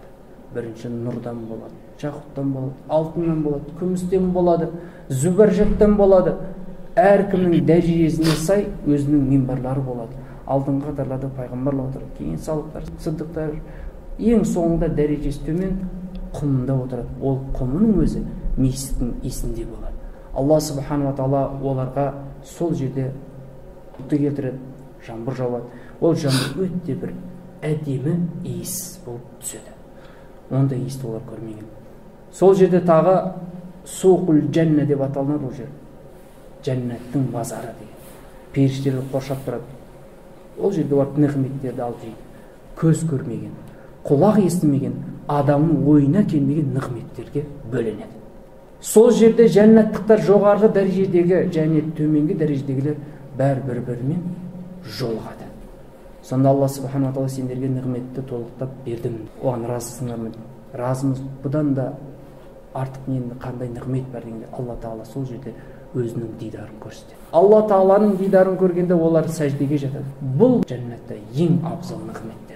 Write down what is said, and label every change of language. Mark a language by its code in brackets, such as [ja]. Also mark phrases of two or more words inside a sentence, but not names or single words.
[kk] Бірінші нұрдан болады, жақұттан болады, алтыннан болады, күмістен болады, зүбәржеттен болады. Әркімнің дәрежесіне сай өзінің минбарлары болады. Алдыңғы қатарларда пайғамбарлар отырады, кейін салықтар, сыдықтар, ең соңында дәрежесі төмен құмында отырады. Ол құмының өзі мешіттің есінде болады. Алла [ar] سبحانه وتعالى [kk] оларға сол жерде құтты келтіреді, жаңбыр жауады. Ол жаңбыр өте бір әдемі иіс болып түседі. Ондай иісті олар көрмеген. Сол жерде тағы [ar] سوق الجنة [kk] деп аталынады ол жер. Жәннаттың базары деген. Періштелер қоршап тұрады. Ол жерде олар нығметтерді алып жейді. Көз көрмеген, құлақ естімеген, адамның ойына келмеген нығметтерге бөленеді. Сол жерде жәннаттықтар жоғарғы дәрежедегі және төменгі дәрежедегілер бәрі бір-бірімен жолығады. Сонда Алла [ar] سبحانه وتعالى [kk] сендерге нығметті толықтап бердім, оған разысыңдар ма? Разымыз, бұдан да артық нені қандай нығмет бар дегенде Алла Тағала сол жерде өзінің дидарын көрсетеді. Алла Тағаланың дидарын көргенде олар сәждеге жатады. Бұл жәннатта ең абзал нығметтер.